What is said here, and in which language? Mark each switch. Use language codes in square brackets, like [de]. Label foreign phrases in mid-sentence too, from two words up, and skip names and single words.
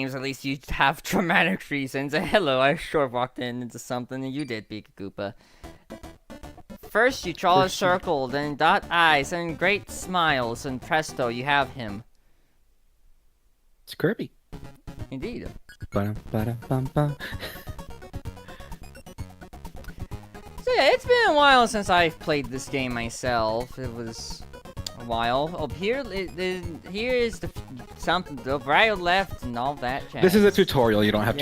[en] At least you have dramatic reasons. Hello, I sure walked into something and you did, Pika Koopa. First, you draw a circle, then dot eyes, and great smiles, and presto, you have him. It's Kirby. Indeed. Ba-dum-ba-dum-bum-bum. So yeah, it's been a while since I've played this game myself. It was a while. Oh, here is something the right or left and all that jazz. This is a tutorial. You don't have to